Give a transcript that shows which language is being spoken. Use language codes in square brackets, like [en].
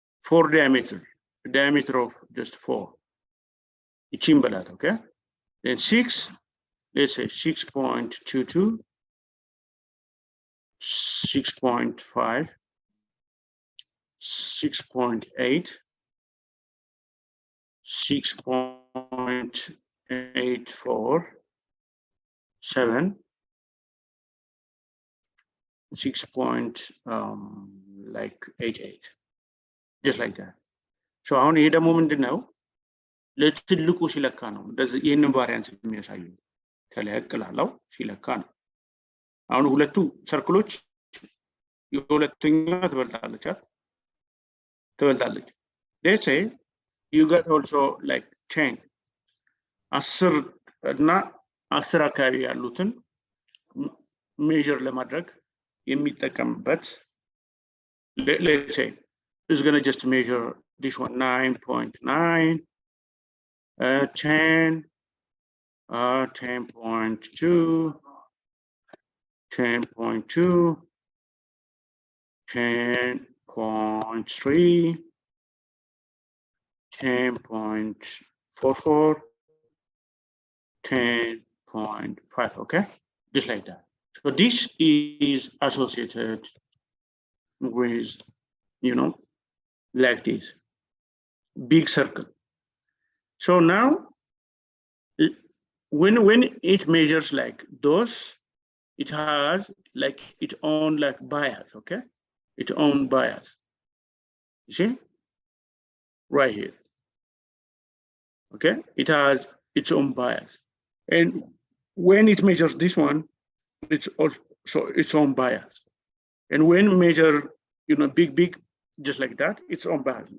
[en] 4 diameter of just 4 [am] ይቺን በላት, [en] okay, then 6, let's say 6.22, 6.5, 6.8, 6.84, 7, 6.88, just like that. [am] So አሁን ይሄ ደግሞ ምንድነው ለትልቁ ሲለካ ነው እንደዚህ ይሄንን ቫሪያንስ የሚያሳዩ ተለቅ ላለው ሲለካ ነው። አሁን ሁለቱ ሰርክሎች የሁለተኛው ትበልጣለች። [en] let's say you got also like 10 [am] እና 10 አካባቢ ያሉትን ሜዥር ለማድረግ የሚጠቀምበት, [en] let's say is going to just measure this one 9.9, 10, 10.2, 10.2, 10.3, 10.44, 10.5, okay, just like that. So this is associated with, you know, like this big circle. So now when it measures like those, it has like its own like bias, okay, its own bias, you see right here, okay, it has its own bias, and when it measures this one, it's also its own bias, and when measure, you know, big just like that, its own bias.